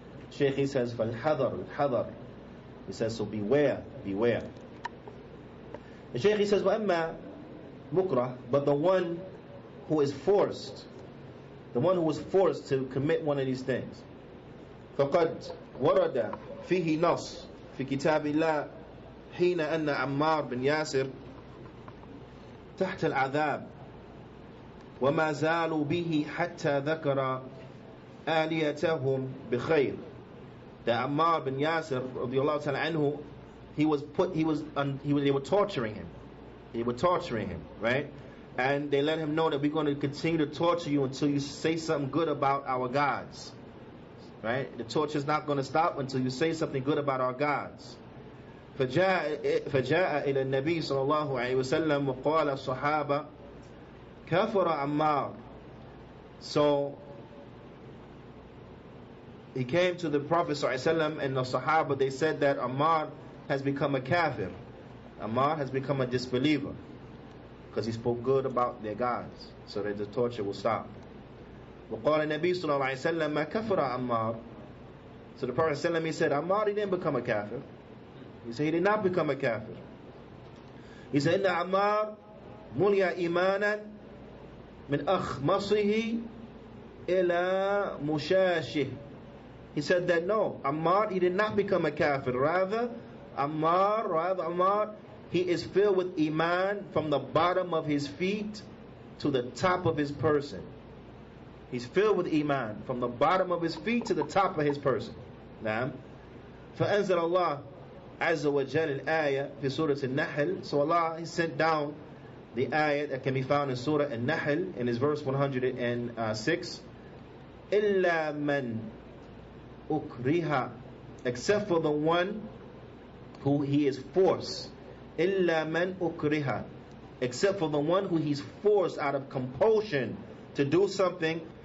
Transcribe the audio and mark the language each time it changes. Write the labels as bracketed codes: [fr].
[en] Shaykh, he says, [ar] فالحذر الحذر. [en] He says, so beware, beware. The Shaykh, he says, [ar] وأما مكره, [en] but the one who is forced, the one who was forced to commit one of these things. [ar] فقد ورد فيه نص في كتاب الله حين أن عمار بن ياسر تحت العذاب وما زالوا به حتى ذكر آليتهم بخير. [en] That Ammar bin Yasir radiyallahu ta'ala anhu, they were torturing him. They were torturing him, right? And they let him know that we're going to continue to torture you until you say something good about our gods. Right? The torture is not going to stop until you say something good about our gods. [ar] فجاء إلى النبي صلى الله عليه وسلم وقال الصحابة كفر عمار. [en] So he came to the Prophet ﷺ and the Sahaba. They said that Ammar has become a kafir. Ammar has become a disbeliever because he spoke good about their gods, so that the torture will stop. [ar] وقال النبي صلى الله عليه وسلم ما كفر عمار. [en] So the Prophet ﷺ, he said, Ammar, he didn't become a kafir. He said he did not become a kafir. He said, [ar] إن عمار ملي إيمانا من أخمصه إلى مشاشه. [en] He said that no, Ammar, he did not become a kafir. Rather, Ammar, he is filled with iman from the bottom of his feet to the top of his person. He's filled with iman from the bottom of his feet to the top of his person. [ar] Naam. فأنزل الله عز وجل الآية في سورة النحل. [en] So Allah, he sent down the ayah that can be found in Surah An-Nahl in his verse 106. [ar] إلا من ukriha, [en] except for the one who he is forced. [ar] Illa man ukriha, [en] except for the one who he's forced out of compulsion to do something.